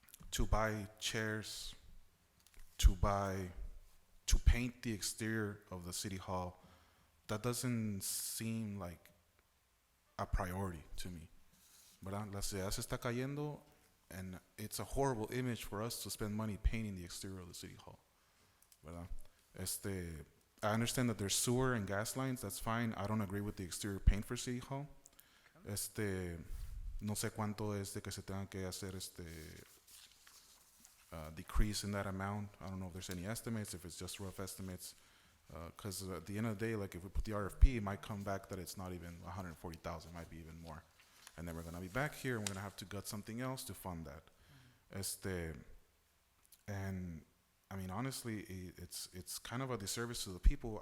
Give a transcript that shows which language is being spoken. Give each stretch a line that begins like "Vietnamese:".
English: To buy chairs, to paint the exterior of the city hall, that doesn't seem like a priority to me.
Spanish: ¿Verdad? La ciudad se está cayendo,
English: and it's a horrible image for us to spend money painting the exterior of the city hall.
Spanish: ¿Verdad?
English: I understand that there's sewer and gas lines, that's fine. I don't agree with the exterior paint for City Hall.
Spanish: No sé cuánto es de que se tenga que hacer
English: decrease in that amount. I don't know if there's any estimates, if it's just rough estimates. Because at the end of the day, like if we put the RFP, it might come back that it's not even 140,000, it might be even more. And then we're gonna be back here, and we're gonna have to gut something else to fund that. And I mean, honestly, it's kind of a disservice to the people.